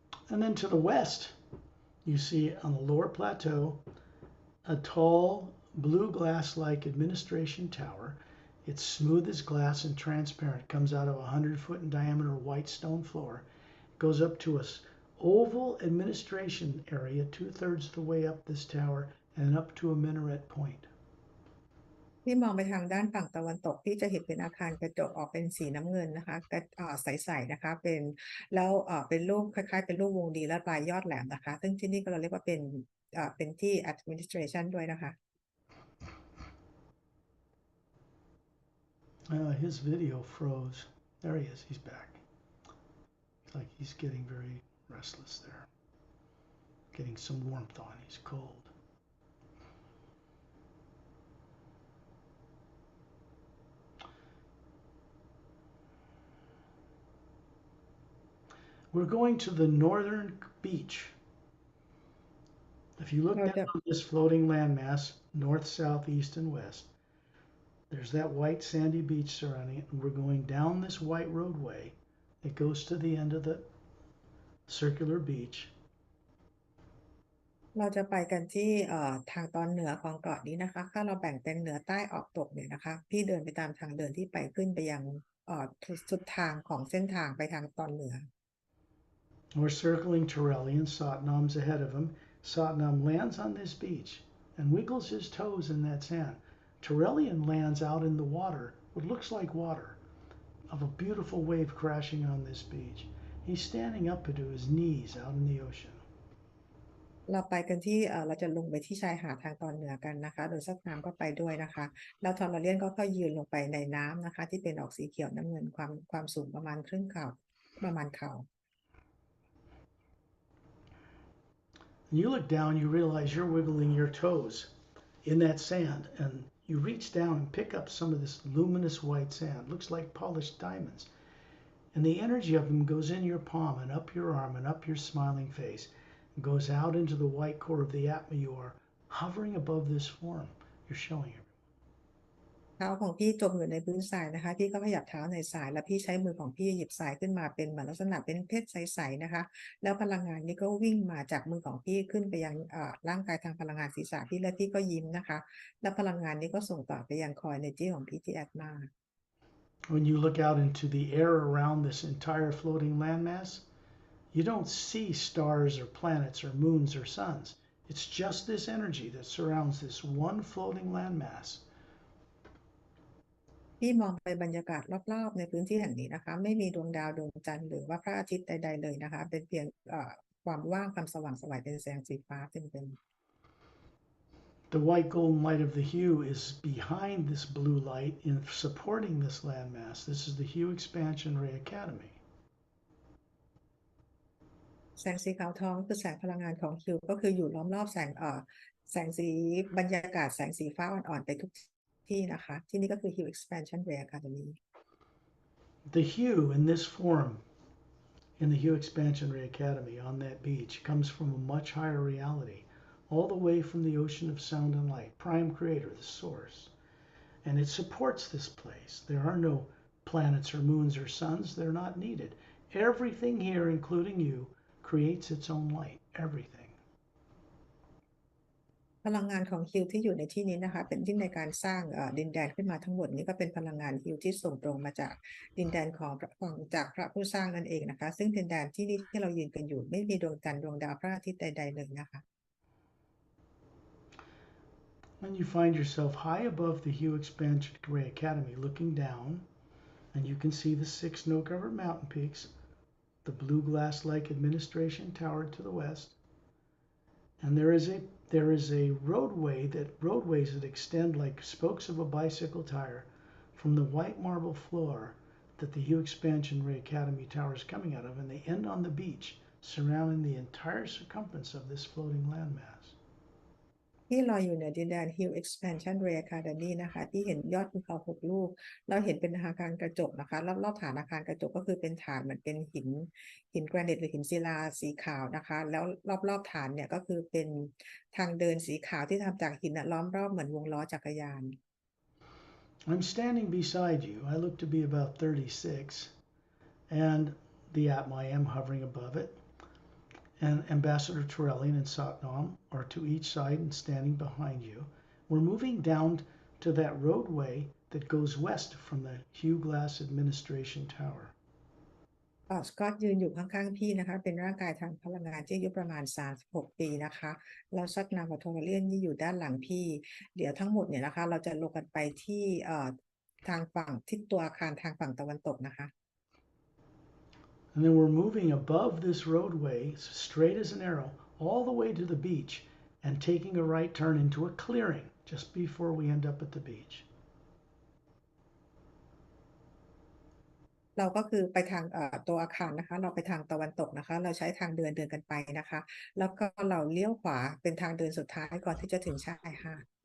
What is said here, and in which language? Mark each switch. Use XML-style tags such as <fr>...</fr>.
<en>And then to the west, you see on the lower plateau a tall blue glass-like administration tower. It's smooth as glass and transparent. Comes out of a 100-foot in diameter white stone floor. It goes up to a oval administration area 2/3 of the way up this tower and up to a minaret point.</en> <th>ที่มองไปทางด้านฝั่งตะวันตกที่จะเห็นเป็นอาคารกระจกออกเป็นสีน้ำเงินนะคะใสๆนะคะเป็นรูปคล้ายๆเป็นรูปวงรีและปลายยอดแหลมนะคะซึ่งที่นี่ก็เราเรียกว่าเป็นที่ administration ด้วยนะคะ</th> <en>His video froze. There he is. He's back. It's like he's getting very restless there. Getting some warmth on. He's cold. we're going to the northern beach. If you look</en> <th>เรา</th> <en>down</en> <th>จะ</th> <en>on this floating landmass, north, south, east, and west, there's that white sandy beach surrounding it, and we're going down this white roadway. It goes to the end of the circular beach.</en> <th>เราจะไปกันที่ทางตอนเหนือของเกาะนี้นะคะถ้าเราแบ่งเป็นเหนือใต้ออกตกเนี่ยนะคะพี่เดินไปตามทางเดินที่ไปขึ้นไปยังสุดทางของเส้นทางไปทางตอนเหนือ</th> <en>We're circling Torellian. Satnam's ahead of him. Satnam lands on this beach and wiggles his toes in that sand. Torellian lands out in the water, what looks like water, of a beautiful wave crashing on this beach. He's standing up to his knees out in the ocean.</en> <th>เราไปกันที่เราจะลงไปที่ชายหาดทางตอนเหนือกันนะคะโดยซักน้ำก็ไปด้วยนะคะแล้วทอร์เลียนก็ค่อยยืนลงไปในน้ำนะคะที่เป็นออกสีเขียวน้ำเงินความสูงประมาณครึ่งเข่าประมาณเข่า</th> <en>And you look down, you realize you're wiggling your toes in that sand, and you reach down and pick up some of this luminous white sand. Looks like polished diamonds. And the energy of them goes in your palm and up your arm and up your smiling face. It goes out into the white core of the Atma you are, hovering above this form you're showing it.</en> <th>เท้าของพี่จมอยู่ในพื้นทรายนะคะพี่ก็ขยับเท้าในทรายแล้วพี่ใช้มือของพี่หยิบทรายขึ้นมาเป็นเหมือนลักษณะเป็นเพชรใสๆนะคะแล้วพลังงานนี้ก็วิ่งมาจากมือของพี่ขึ้นไปยังร่างกายทางพลังงานศีรษะพี่และพี่ก็ยิ้มนะคะแล้วพลังงานนี้ก็ส่งต่อไปยังคอยเนจีของพี่ที่แอดมา</th> <en>When you look out into the air around this entire floating landmass, you don't see stars or planets or moons or suns. It's just this energy that surrounds this one floating landmass.</en> <th>พี่มองไปบรรยากาศรอบๆในพื้นที่แห่งนี้นะคะไม่มีดวงดาวดวงจันทร์หรือว่าพระอาทิตย์ใดๆเลยนะคะเป็นเพียงความว่างความสว่างไสวเป็นแสงสีฟ้าเต็ม</th> <en>The white golden light of the hue is behind this blue light in supporting this landmass. This is the Hue Expansion Ray Academy.</en> <th>แสงสีขาวทองคือแสงพลังงานของคิวก็คืออยู่ล้อมรอบแสงสีบรรยากาศแสงสีฟ้าอ่อนๆไปทุกที่นะคะที่นี่ก็คือ Hue Expansion Ray Academy.</th> <en>The hue in this form in the Hue Expansion Ray Academy on that beach comes from a much higher reality, all the way from the ocean of sound and light, Prime Creator, the source. And it supports this place. There are no planets or moons or suns. They're not needed. Everything here, including you, creates its own light. Everything.</en> <th>พลังงานของฮิวที่อยู่ในที่นี้นะคะเป็นที่ในการสร้างดินแดนขึ้นมาทั้งหมดนี้ก็เป็นพลังงานฮิวที่ส่งตรงมาจากดินแดนของจากพระผู้สร้างนั่นเองนะคะซึ่งดินแดนที่นี่ที่เรายืนกันอยู่ไม่มีดวงจันทร์ดวงดาวพระอาทิตย์ใดๆเลยนะคะ</th> <en>When you find yourself high above the Hue Expansion Ray Academy looking down, and you can see the 6 snow-covered mountain peaks, the blue glass-like administration tower to the west, and there is a roadways that extend like spokes of a bicycle tire from the white marble floor that the Hue Expansion Ray Academy tower is coming out of, and they end on the beach surrounding the entire circumference of this floating landmass.</en> <th>ที่ลอยอยู่เหนือดินแดน Hill Expansion Ray Academy นะคะที่เห็นยอดภูเขา6ลูกเราเห็นเป็นอาคารกระจกนะคะรอบๆฐานอาคารกระจกก็คือเป็นฐานเหมือนเป็นหินแกรนิตหรือหินศิลาสีขาวนะคะแล้วรอบๆฐานเนี่ยก็คือเป็นทางเดินสีขาวที่ทำจากหินล้อมรอบเหมือนวงล้อจักรยาน</th> <en>I'm standing beside you. I look to be about 36, and the Atma I am hovering above it. And Ambassador Torellian and Satnam are to each side and standing behind you. We're moving down to that roadway that goes west from the Hue Glass Administration Tower.</en> <th>สกอตยืนอยู่ข้างๆพี่นะคะเป็นร่างกายทางพลังงานที่อายุประมาณ36ปีนะคะแล้วซักนามกับโทเลียนที่อยู่ด้านหลังพี่เดี๋ยวทั้งหมดเนี่ยนะคะเราจะลงกันไปที่ทางฝั่งทิศตัวอาคารทางฝั่งตะวันตกนะคะ</th> <en>And then we're moving above this roadway, straight as an arrow, all the way to the beach and taking a right turn into a clearing just before we end up at the beach.</en> <th>เราก็คือไปทางตัวอาคารนะคะเราไปทางตะวันตกนะคะเราใช้ทางเดินกันไปนะคะแล้วก็เราเลี้ยวขวาเป็นทางเดินสุดท้ายก่อนที่จะถึงชายหาด</th>